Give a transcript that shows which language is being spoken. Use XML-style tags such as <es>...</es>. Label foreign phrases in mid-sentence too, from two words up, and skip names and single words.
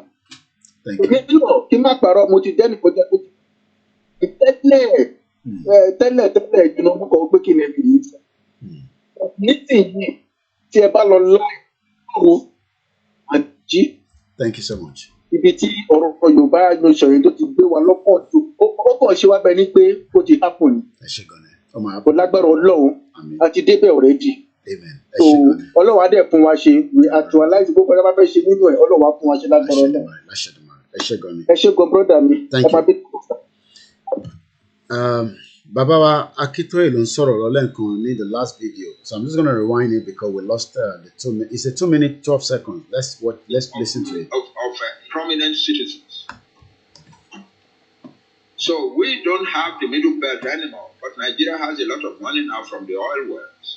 <en>Thank you. Thank you so much.</en> <yo>Ibi tí ọ̀rọ̀ Yorùbá nation tó ti gbé wa lọ́pọ̀ tó ọkọ̀ ṣe wá bẹ ní pé ó ti happen. Ẹ ṣé gan ni. Ọmọ àbọ̀. Kò lágbára Ọlọ́run àti débẹ̀ already. Amen. So Ọlọ́run á dẹ̀ fún wa ṣe.</yo> <en>We actualize</en> <yo>gbogbo ọjọ́ bá fẹ́ ṣe nínú ẹ̀ Ọlọ́run á fún wa ṣe lágbára Ọlọ́run. Ẹ ṣé gan ni. Ẹ ṣé gan brother mi.</yo> <en>Thank you.</en> <yo>Bàbá wa Akitoye ló ń sọ̀rọ̀ lọ́lẹ́ǹkan ní</yo> <en>the last video. So I'm just going to rewind it because we lost the 2 minutes. It's a 2 minute 12 seconds. Let's listen to it. Of prominent citizens. So we don't have the middle belt anymore, but Nigeria has a lot of money now from the oil wells.</en>